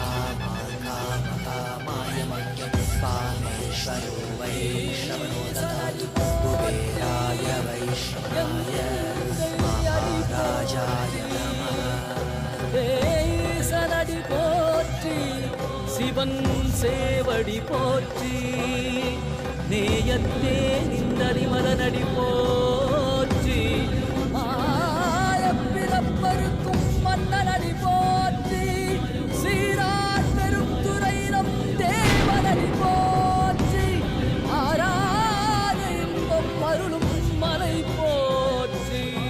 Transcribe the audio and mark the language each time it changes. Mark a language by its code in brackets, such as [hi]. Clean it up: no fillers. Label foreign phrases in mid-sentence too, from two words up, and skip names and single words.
[sa] कामाय मह्यं पामेश्वरो वै श्रवणो ददातु कुबेराय वैष्णवाय महाराजाय नमः [ta] சனடி போற்றி சிவன் சேவடி போற்றி நேயத்தே நிந்தரி மலனடி போற்றி ஆயப்பிறப்பருக்கும் மன்னனடி போற்றி சீரார் பெரும் துறையினம் தேவனடி போற்றி ஆராத இன்பம் அருளும் மலை போற்றி